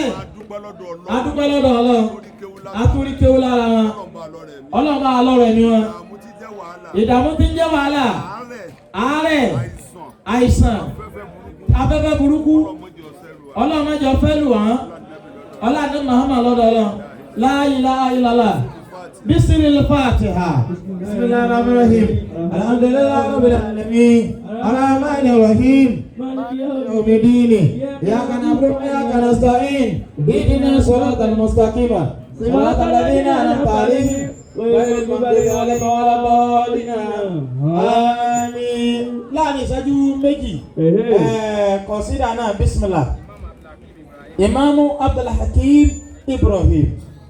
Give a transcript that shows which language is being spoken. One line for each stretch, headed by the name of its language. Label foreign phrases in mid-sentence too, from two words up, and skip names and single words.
Yoruba: adúpẹ́ lọ́dọ̀ Ọlọ́run. atúrí kéwú lára wọn. Ọlọ́run bá a lọ́rọ̀ ẹ̀mí wọn. ìdààmú ti ń jẹ́ wàhálà. àárẹ̀ àìsàn afẹ́fẹ́ burúkú Ọlọ́run má jẹ́ fẹ́ lù wọ́n Ọlọ́run Muhammad lọ́dọ̀ Ọlọ́run
Arabic: لا إله إلا الله بسم الله الفاتحة بسم الله الرحمن الرحيم الحمد لله رب العالمين الرحمن الرحيم يوم الدين إياك نعبد وإياك نستعين اهدنا الصراط المستقيم صراط الذين أنعمت عليهم غير المغضوب عليهم ولا الضالين àmín.
Yoruba: láàrin ìṣẹ́jú méjì kọ̀sídà náà bismillah Imamu Abdul Hakim Ibrahim.